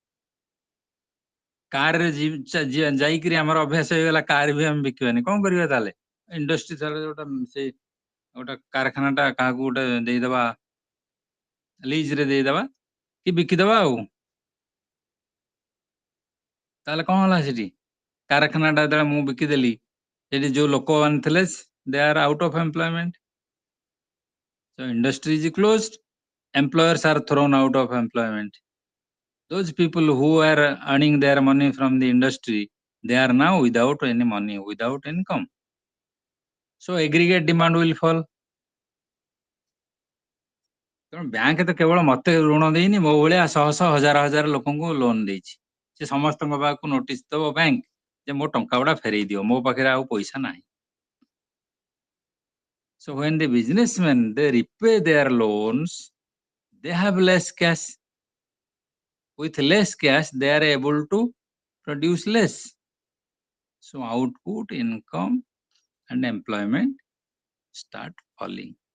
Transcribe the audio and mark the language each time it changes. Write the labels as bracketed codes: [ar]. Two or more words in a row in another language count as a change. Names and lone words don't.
[or] କାରରେ ଯାଇକିରି ଆମର ଅଭ୍ୟାସ ହେଇଗଲା କାର ବି ଆମେ ବିକିବାନି କଣ କରିବା ତାହେଲେ ଇଣ୍ଡଷ୍ଟ୍ରି ତାହେଲେ ଯୋଉଟା ସେ ଗୋଟେ କାରଖାନାଟା କାହାକୁ ଗୋଟେ ଦେଇଦବା ଲିଜରେ ଦେଇଦବା କି ବିକିଦବା ଆଉ ତାହେଲେ କଣ ହେଲା ସେଠି କାରଖାନାଟା ଯେତେବେଳେ ମୁଁ ବିକିଦେଲି ସେଠି ଯୋଉ ଲୋକମାନେ ଥିଲେ [en] they are out of employment so industry is closed employers are thrown out of employment those people who are earning their money from the industry they are now without any money without income so aggregate demand will fall [or] ତେଣୁ ବ୍ୟାଙ୍କ ତ କେବଳ ମତେ ଋଣ ଦେଇନି ମୋ ଭଳିଆ ଶହ ଶହ ହଜାର ହଜାର ଲୋକଙ୍କୁ ଲୋନ ଦେଇଛି ସେ ସମସ୍ତଙ୍କ ପାଖକୁ ନୋଟିସ ଦବ ବ୍ୟାଙ୍କ ଯେ ମୋ ଟଙ୍କା ଗୁଡା ଫେରେଇ ଦିଅ ମୋ ପାଖରେ ଆଉ ପଇସା ନାହିଁ [en] so when the businessmen they repay their loans they have less cash with less cash they are able to produce less so output income and employment start falling